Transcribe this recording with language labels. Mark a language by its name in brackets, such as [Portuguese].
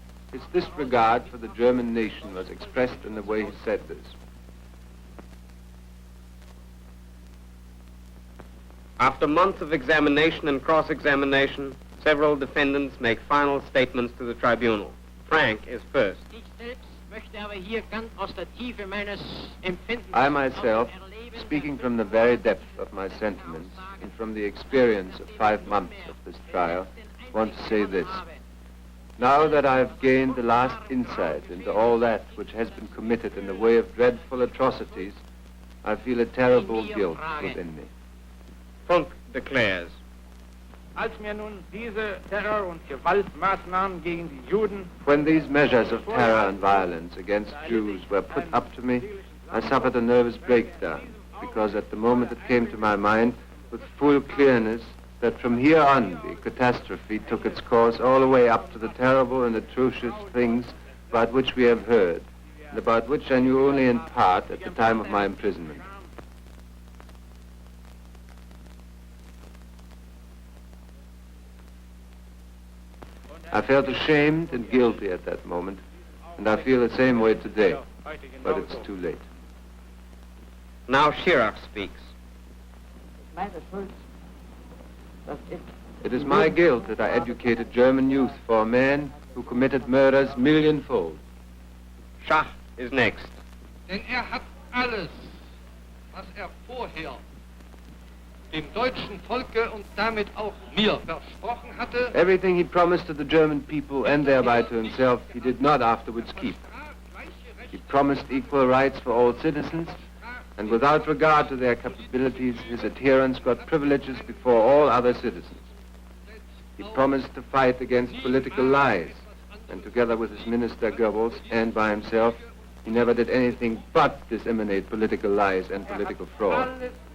[English] His disregard for the German nation was expressed in the way he said this. After months of examination and cross-examination, several defendants make final statements to the tribunal. Frank is first. [German] Ich selbst möchte aber hier ganz aus der Tiefe meines Empfindens [English] I myself, speaking from the very depth of my sentiments and from the experience of 5 months of this trial, want to say this. Now that I've gained the last insight into all that which has been committed in the way of dreadful atrocities, I feel a terrible guilt within me. Funk declares. [German] Als mir nun diese Terror- und Gewaltmaßnahmen gegen die Juden [English] When these measures of terror and violence against Jews were put up to me, I suffered a nervous breakdown, because at the moment it came to my mind with full clearness that from here on the catastrophe took its course all the way up to the terrible and atrocious things about which we have heard, and about which I knew only in part at the time of my imprisonment. I felt ashamed and guilty at that moment, and I feel the same way today, but it's too late. Now Schirach speaks. It is my guilt that I educated German youth for a man who committed murders millionfold. Schach is next. [German] Denn hat alles, was vorher dem deutschen Volke und damit auch mir versprochen hatte. [English] Everything he promised to the German people and thereby to himself, he did not afterwards keep. He promised equal rights for all citizens, and without regard to their capabilities, his adherents got privileges before all other citizens. He promised to fight against political lies, and together with his minister Goebbels and by himself, he never did anything but disseminate political lies and political fraud.